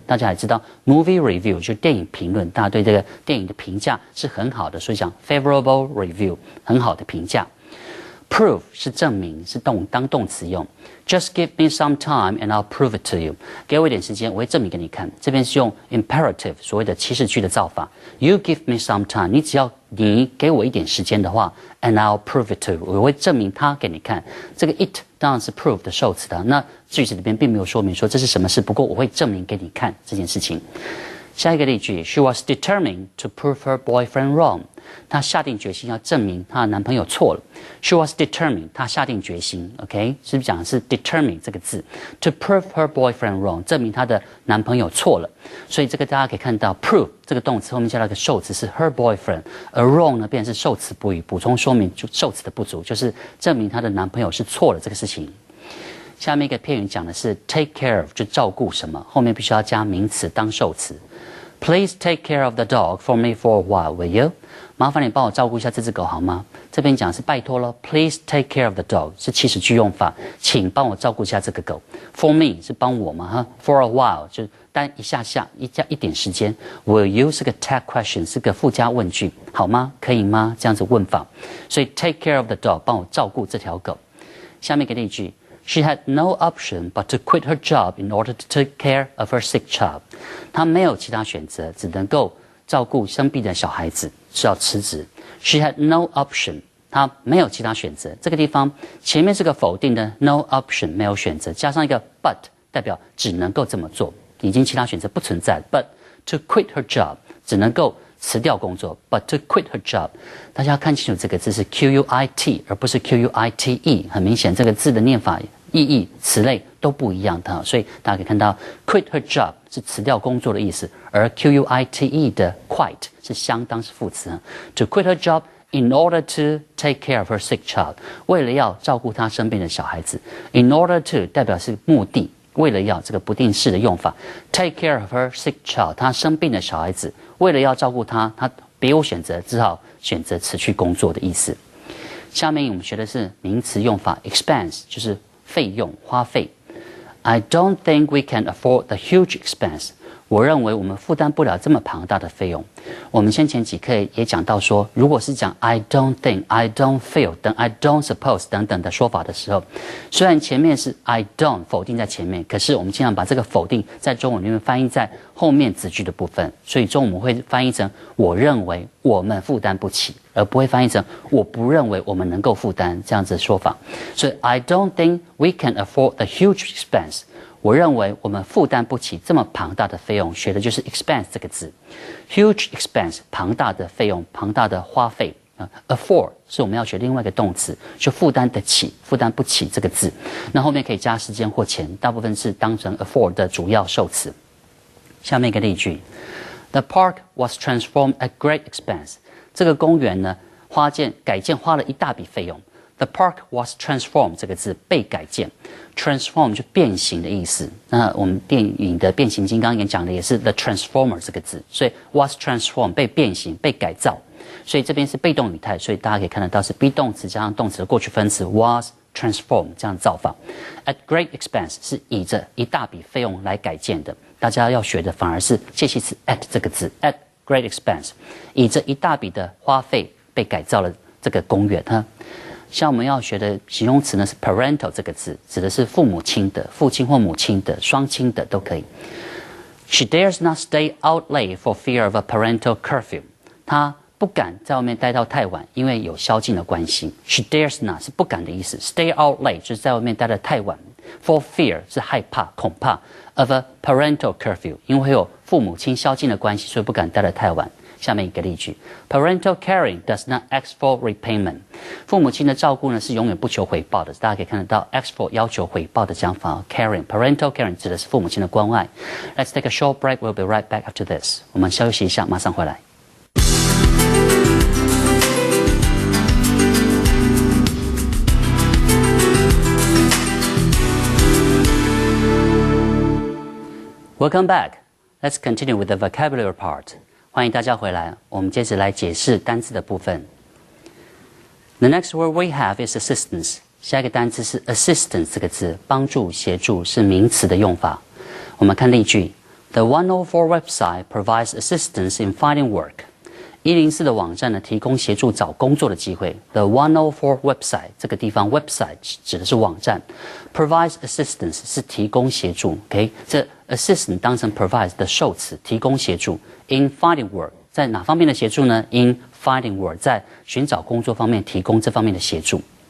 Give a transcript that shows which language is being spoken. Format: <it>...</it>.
<zh>大家也知道</zh> <en>movie review</en> <zh>就是电影评论，大家对这个电影的评价是很好的，所以讲</zh> <en>favorable review</en> <zh>很好的评价。 Prove 是证明，是当动词用。</zh> <en>Just give me some time and I'll prove it to you.</en> <zh>给我一点时间，我会证明给你看。这边是用 imperative 所谓的祈使句的造法。</zh> <en>You give me some time.</en> <zh>你只要你给我一点时间的话</zh> <en>，and I'll prove it to you.</en> <zh>我会证明它给你看。这个 it 当然是 prove 的受词的。那句子里边并没有说明说这是什么事，不过我会证明给你看这件事情。下一个例句</zh> <en>，She was determined to prove her boyfriend wrong.</en> <zh>她下定决心要证明她的男朋友错了。</zh> <en>She was determined.</en> <zh>她下定决心 ，OK， 是不是讲的是 determined 这个字 ？</zh> <en>To prove her boyfriend wrong，</en> <zh>证明她的男朋友错了。所以这个大家可以看到 ，prove 这个动词后面加了一个受词是 her boyfriend， 而 wrong 呢变成是受词补语，补充说明受词的不足，就是证明她的男朋友是错了这个事情。下面一个片语讲的是</zh> <en>take care of，</en> <zh>就照顾什么，后面必须要加名词当受词。</zh> <en>Please take care of the dog for me for a while, will you?</en> <zh>麻烦你帮我照顾一下这只狗好吗？这边讲是拜托了 ，</zh> <en>Please take care of the dog</en> <zh>是祈使句用法，请帮我照顾一下这个狗。</zh> <en>For me</en> <zh>是帮我嘛哈 ，</zh> <en>For a while</en> <zh>就是单一点时间。</zh> <en>Will you</en> <zh>是个 tag question 是个附加问句，好吗？可以吗？这样子问法。所以</zh> <en>take care of the dog</en> <zh>帮我照顾这条狗。下面一个例句。</zh> <en>She had no option but to quit her job in order to take care of her sick child.</en> <zh>她没有其他选择，只能够照顾生病的小孩子，是要辞职。</zh> <en>She had no option.</en> <zh>她没有其他选择。这个地方前面是个否定的 no option 没有选择，加上一个 but 代表只能够这么做，已经其他选择不存在。</zh> <en>But to quit her job</en> <zh>只能够辞掉工作 ，</zh> <en>but to quit her job，</en> <zh>大家要看清楚这个字是 quit 而不是 quite， 很明显这个字的念法、意义、词类都不一样的，所以大家可以看到</zh> <en>quit her job</en> <zh>是辞掉工作的意思，而 quite 的 quite 是相当是副词。</zh> <en>To quit her job in order to take care of her sick child，</en> <zh>为了要照顾她生病的小孩子。</zh> <en>In order to</en> <zh>代表是目的。为了要这个不定式的用法 ，</zh> <en>take care of her sick child，</en> <zh>她生病的小孩子，为了要照顾她，她别无选择，只好选择辞去工作的意思。下面我们学的是名词用法 ，expense 就是费用、花费。</zh> <en>I don't think we can afford the huge expense。</en> <zh>我认为我们负担不了这么庞大的费用。我们先前几课也讲到说，如果是讲</zh> <en>I don't think, I don't feel</en> <zh>等</zh> <en>I don't suppose</en> <zh>等等的说法的时候，虽然前面是 I don't 否定在前面，可是我们经常把这个否定在中文里面翻译在后面子句的部分，所以中文我们会翻译成我认为我们负担不起，而不会翻译成我不认为我们能够负担这样子的说法。所以</zh> <en>I don't think we can afford the huge expense。</en> <zh>我认为我们负担不起这么庞大的费用，学的就是 expense 这个字 ，</zh> <en>huge expense</en> <zh>庞大的费用、庞大的花费afford 是我们要学另外一个动词，就负担得起、负担不起这个字。那后面可以加时间或钱，大部分是当成 afford 的主要受词。下面一个例句</zh> <en>：The park was transformed at great expense。</en> <zh>这个公园呢，改建花了一大笔费用。</zh> <en>The park was transformed</en> <zh>这个字被改建 ，transform 就变形的意思。那我们电影的变形金刚也讲的也是</zh> <en>the transformer</en> <zh>这个字，所以</zh> <en>was transformed</en> <zh>被变形、被改造。所以这边是被动语态，所以大家可以看得到是 be 动词加上动词的过去分词</zh> <en>was transformed</en> <zh>这样造法。</zh> <en>At great expense</en> <zh>是以着一大笔费用来改建的，大家要学的反而是介系词 at 这个字</zh> <en>at great expense，</en> <zh>以着一大笔的花费被改造了这个公园哈。像我们要学的形容词呢是 parental 这个字，指的是父母亲的、父亲或母亲的、双亲的都可以。</zh> <en>She dares not stay out late for fear of a parental curfew。</en> <zh>她不敢在外面待到太晚，因为有宵禁的关系。</zh> <en>She dares not</en> <zh>是不敢的意思 ，</zh> <en>stay out late</en> <zh>就是在外面待得太晚。</zh> <en>For fear</en> <zh>是害怕、恐怕</zh> <en>of a parental curfew，</en> <zh>因为会有父母亲宵禁的关系，所以不敢待得太晚。下面一个例句</zh> <en>：Parental caring does not ask for repayment。</en> <zh>父母亲的照顾呢是永远不求回报的，大家可以看得到 ask for 要求回报的讲法 caring，</zh> <en>parental caring</en> <zh>指的是父母亲的关爱。</zh> <en>Let's take a short break. We'll be right back after this.</en> <zh>我们休息一下，马上回来。</zh> <en>Welcome back. Let's continue with the vocabulary part.</en> <zh>欢迎大家回来，我们接着来解释单词的部分。</zh> <en>The next word we have is assistance。</en> <zh>下一个单词是 assistance 这个字，帮助、协助是名词的用法。我们看例句</zh> <en>：The 104 website provides assistance in finding work.</en> <zh>104的网站呢，提供协助找工作的机会。</zh> <en>The 104 website</en> <zh>这个地方 website 指的是网站 ，</zh> <en>provides assistance</en> <zh>是提供协助。 OK， 这 assist 当成 provides 的受词，提供协助。</zh> <en>In finding work</en> <zh>在哪方面的协助呢 ？In finding work 在寻找工作方面提供这方面的协助。</zh>